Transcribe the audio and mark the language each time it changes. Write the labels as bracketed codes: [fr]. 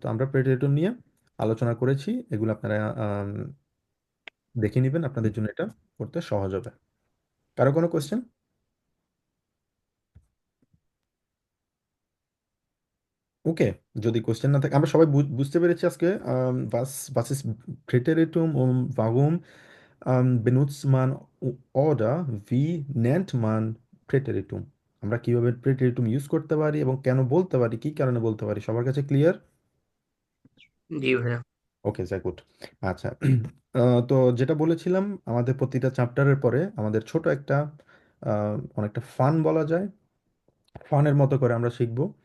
[bn] তো আমরা প্রেটেরিটুম নিয়ে আলোচনা করেছি, এগুলো আপনারা দেখে নেবেন, আপনাদের জন্য এটা করতে সহজ হবে। কারো কোনো কোয়েশ্চেন? ওকে, যদি কোয়েশ্চেন না থাকে, আমরা সবাই বুঝতে পেরেছি আজকে [de] was ist Präteritum und warum benutzt man oder wie nennt man প্রেটেরিটুম? [bn] আমরা কিভাবে প্রেটেরিটুম ইউজ করতে পারি এবং কেন বলতে পারি, কি কারণে বলতে পারি, সবার কাছে ক্লিয়ার? জি ভাইয়া। ওকে, যাই গুড। আচ্ছা, তো যেটা বলেছিলাম, আমাদের প্রতিটা চ্যাপ্টারের পরে আমাদের ছোট একটা অনেকটা ফান বলা যায়, ফানের মতো করে আমরা শিখবো।